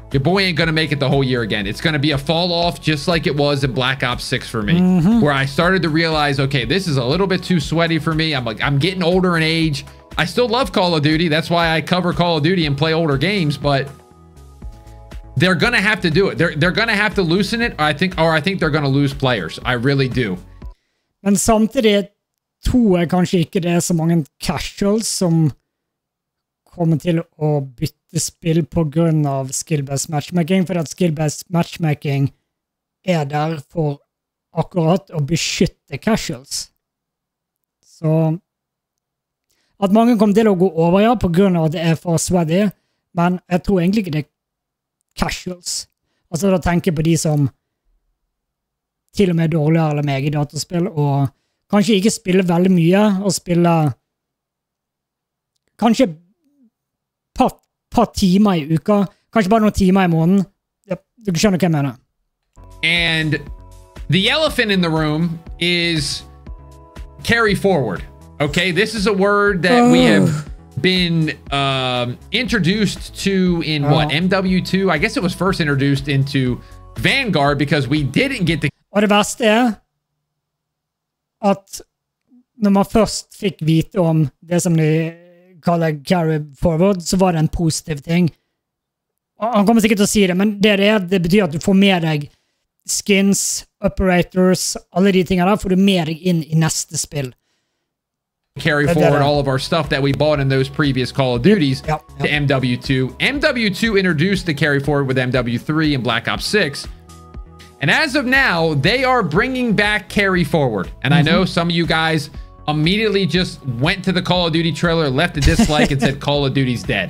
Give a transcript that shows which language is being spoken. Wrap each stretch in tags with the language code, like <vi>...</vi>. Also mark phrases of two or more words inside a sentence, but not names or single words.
<en>Your boy ain't going to make it the whole year again. It's going to be a fall off just like it was in Black Ops 6 for me, where I started to realize, okay, this is a little bit too sweaty for me. I'm getting older in age. I still love Call of Duty. That's why I cover Call of Duty and play older games, but they're going to have to do it. They're going to have to loosen it. I think they're going to lose players. I really do.</en> <no>Men samtidig tror jeg kanskje ikke det så mange casuals som kommer til å bytte spill på grunn av</no> <en>skill-based matchmaking,</en> <no>for at</no> <en>skill-based matchmaking</en> <no>der for akkurat å beskytte casuals. Så at mange kommer til å gå over, ja, på grunn av at det for sweaty, men jeg tror egentlig ikke det casuals. Altså da tenker jeg på de som til og med dårligere eller meg i dataspill, og kanskje ikke spiller veldig mye, og spiller kanskje par timer i uka, kanskje bare noen timer i måneden. Du skjønner hva jeg mener.</no> <en>And the elephant in the room is carry forward. Okay, this is a word that we have been introduced to in what, MW2? I guess it was first introduced into Vanguard because we didn't get the...</en> <no>Og det verste at når man først fikk vite om det som de kaller</no> <en>carry forward,</en> <no>så var det en positiv ting. Han kommer sikkert til å si det, men det betyr at du får med deg skins, operators, alle de tingene der, får du med deg inn i neste spill.</no> <en>Carry forward all of our stuff that we bought in those previous Call of Duties to MW2. MW2 introduced the carry forward with MW3 and Black Ops 6. And as of now, they are bringing back carry forward. And I know some of you guys immediately just went to the Call of Duty trailer, left a dislike and said Call of Duty's dead.</en>